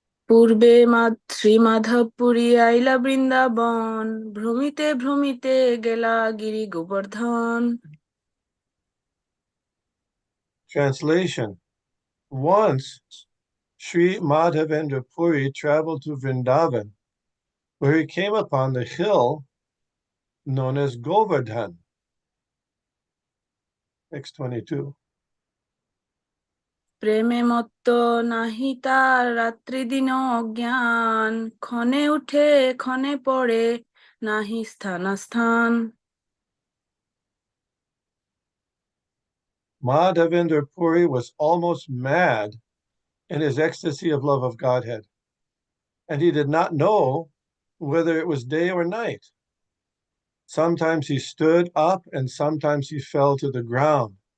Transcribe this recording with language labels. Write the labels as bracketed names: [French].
[Bangla] পূর্বে শ্রী মাধবপুরী আইলা বৃন্দাবন ভ্রমিতে ভ্রমিতে গেলা গিরি Gobardhan [English] Translation. Once, Sri Madhavendra Puri traveled to Vrindavan, where he came upon the hill known as Govardhan. Text 22. [Bangla] প্রেমে মত্ত নাহি তার রাত্রি দিন অজ্ঞান ক্ষণে উঠে ক্ষণে পড়ে নাহি স্থানাস্থান [English] Madhavendra Puri was almost mad in his ecstasy of love of Godhead, and he did not know whether it was day or night. Sometimes he stood up and sometimes he fell to the ground.